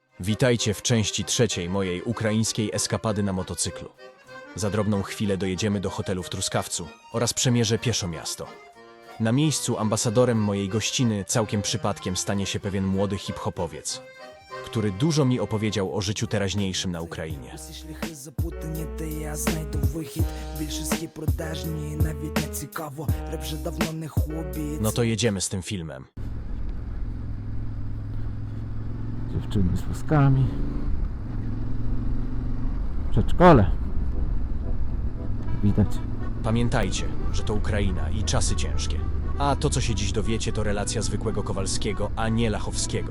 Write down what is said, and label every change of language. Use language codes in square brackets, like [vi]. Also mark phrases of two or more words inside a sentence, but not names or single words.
[pl] Witajcie w części trzeciej mojej ukraińskiej eskapady na motocyklu. Za drobną chwilę dojedziemy do hotelu w Truskawcu oraz przemierzę pieszo miasto. Na miejscu ambasadorem mojej gościny całkiem przypadkiem stanie się pewien młody hip-hopowiec, który dużo mi opowiedział o życiu teraźniejszym na Ukrainie. [uk] Усі шляхи запутані, та я знайду вихід. Більшості продажні, навіть не цікаво. Реп вже давно не хобі. [pl] No to jedziemy z tym filmem. Dziewczyny z wózkami. Przedszkole. Widać. Pamiętajcie, że to Ukraina i czasy ciężkie. A to, co się dziś dowiecie, to relacja zwykłego Kowalskiego, a nie Lachowskiego.